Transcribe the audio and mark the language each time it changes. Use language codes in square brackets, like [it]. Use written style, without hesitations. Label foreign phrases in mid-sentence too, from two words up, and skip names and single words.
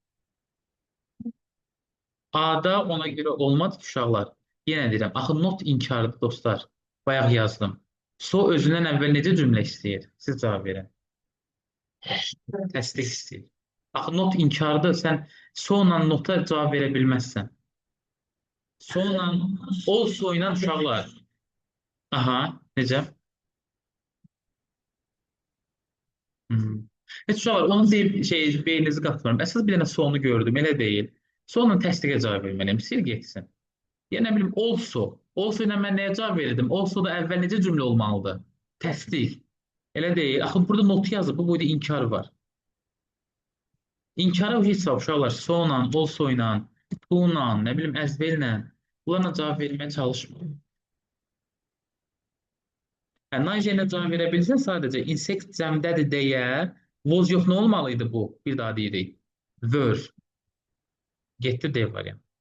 [az] A-da ona görə olmadı ki, uşaqlar. Yenə deyirəm, axı not inkardır dostlar. Bayaq yazdım. So özündən əvvəl necə cümlə istəyir? Siz cavab verin. Təsdiq istəyir. Axı not inkardır. Sən so-la nota cavab verə bilməzsən. So-la, also ilə uşaqlar. Aha, necə? Hmm. Heç uşaqlar, onu deyib beyninizi qatmıram. Əsas bir dənə so-nu gördüm, elə deyil. So-la təsdiqə cavab verməliyəm. Sil getsin. Ya nə bilim, also. Also ilə mən nəyə cavab verirdim? Also da əvvəl necə cümlə olmalıdır? Təsdiq. Elə deyil. Axı burada notu yazıb, bu boyda inkar var. İnkara heç vaxt uşaqlar so-la, also ilə, to-la, nə bilim, əzbellə bunlarla cavab verməyə çalışmır. Nice ilə cavab verə bilsən sadəcə insect cəmdədir deyə was yox, nə olmalı idi bu? Bir daha deyirik. Were. Getdi D variant.